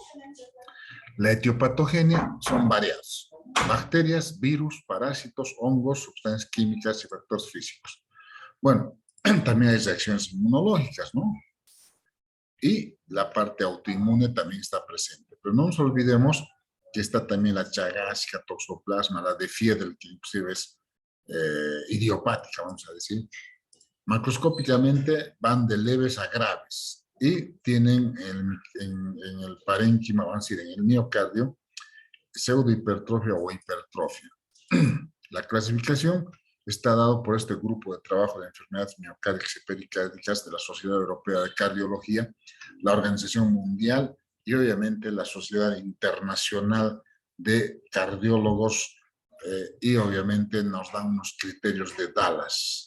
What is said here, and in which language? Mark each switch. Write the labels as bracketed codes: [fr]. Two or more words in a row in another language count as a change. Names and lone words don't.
[es] La etiopatogenia son variados: bacterias, virus, parásitos, hongos, sustancias químicas y factores físicos. Bueno, también hay reacciones inmunológicas, ¿no? Y la parte autoinmune también está presente. Pero no nos olvidemos que está también la chagásica, toxoplasma, la de Fiedel, que inclusive es idiopática, vamos a decir. Macroscópicamente van de leves a graves y tienen en el parénquima, vamos a decir, en el miocardio, pseudohipertrofia o hipertrofia. La clasificación está dado por este grupo de trabajo de enfermedades miocárdicas y pericárdicas de la Sociedad Europea de Cardiología, la Organización Mundial y obviamente la Sociedad Internacional de Cardiólogos, y obviamente nos dan unos criterios de Dallas.